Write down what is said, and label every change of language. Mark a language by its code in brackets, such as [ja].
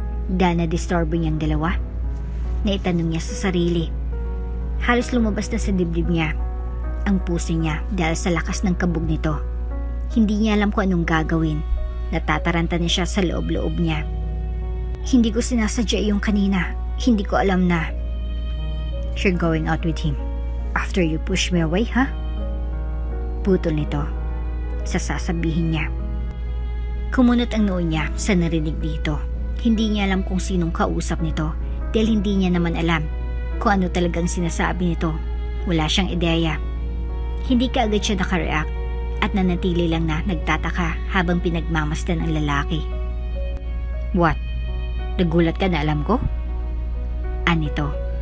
[tl] Dahil na-disturbo niyang dalawa? Naitanong niya sa sarili. Halos lumabas na sa dibdib niya ang puso niya dahil sa lakas ng kabog nito. Hindi niya alam kung anong gagawin. Natataranta na siya sa loob-loob niya. Hindi ko sinasadya yung kanina. Hindi ko alam na [en] you're going out with him after you push me away, ha? [tl] Putol nito sa sasabihin niya. Kumunot ang noo niya sa narinig dito. Hindi niya alam kung sinong kausap nito dahil hindi niya naman alam kung ano talagang sinasabi nito. Wala siyang ideya. Hindi ka agad siya nakareact at nanatili lang na nagtataka habang pinagmamasdan ang lalaki. [en] What? [tl] Nagulat ka na alam ko? Anito.